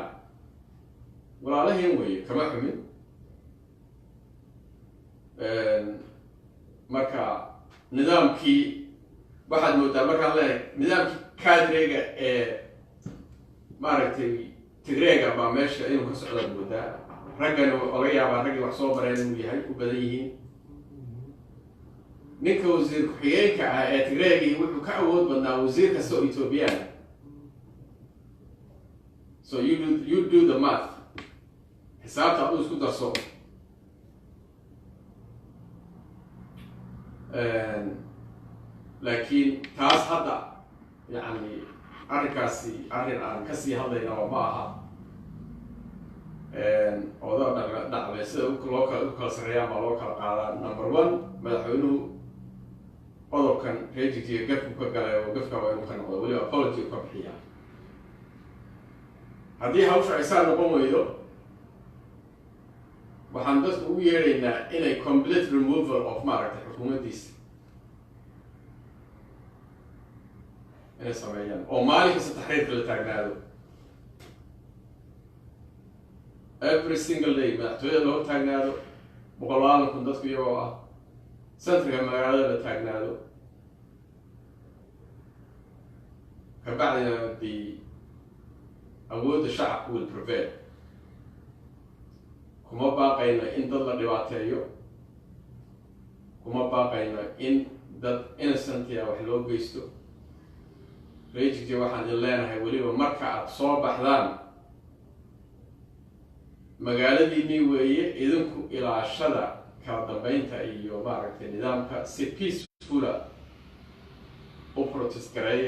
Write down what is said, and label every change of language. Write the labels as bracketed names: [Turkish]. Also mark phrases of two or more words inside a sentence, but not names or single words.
[Somali] walaalaheen weeye, kama xumin. marka nidaamkii waxaad moodaa markaan leeyahay nidaamkii cadrega ee maaragtay Jigre baa meesha inuu ka socdo moodaa. raggani laga yaabaa raggii wax soo bareen inuu yahay u badan yihiin. ninka wasiir ku-xigeenka ah ee Jigre wuxuu ka awood badnaa wasiir kasta oo Ethiopian. [English] so you do the math. [Somali] xisaabta aduu isku darso. laakiin taas hadda yani arrinkaasi arrin aan kasii hadlayna oo ma aha. oda dhacday sida loo kala sarreeyaan baa loo kala qaadaa. number 1 madaxweynuhu qodobkan rejigiiyo gafku ka galay oo gafka waa inuu ka noqdo, weliba apology ka bixiya. haddii hawsha ay saa noqon weydo waxaan dadku ugu yeedhaynaa inay [English] complete removal of [Somali] maaragtay xukuumaddiisa inay sameeyaan oo maalin kasta taxriirka la taagnaado. [English] every single day [Somali] madaxtooyada loo taagnaado, 100,000 dadku iyagoo ah, centriga magaalada la taagnaado. kabacdina awoodda shacabku [English] will prevail. [Somali] kuma baaqayno in dad la dhibaateeyo, kuma baaqayno in dad innocentia wax loo geysto. rejigti waxaan idin leenahay weliba marka aad soo baxdaan magaaladiinii weeye, idinku ilaashada kala dambeynta iyo maaragtay nidaamka si peacefula u protest gareeya.